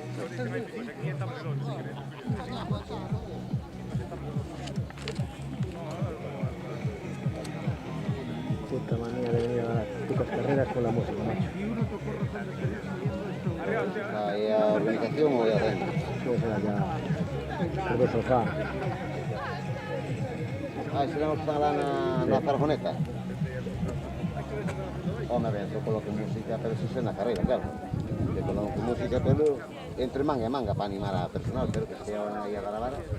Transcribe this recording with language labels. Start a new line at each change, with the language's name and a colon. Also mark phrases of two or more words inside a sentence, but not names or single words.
Spanish: Puta manía de venir a las putas carreras con la música, macho. ¿Hay organización o ya dentro? Puede ser allá por do sofá.
Galician: Se non está lá na Zarjoneta. Home, ben, eu coloco música, pero se na carreira, claro. Eu coloco música, pero entre manga e manga para animar a personal, pero que se aí a gravar.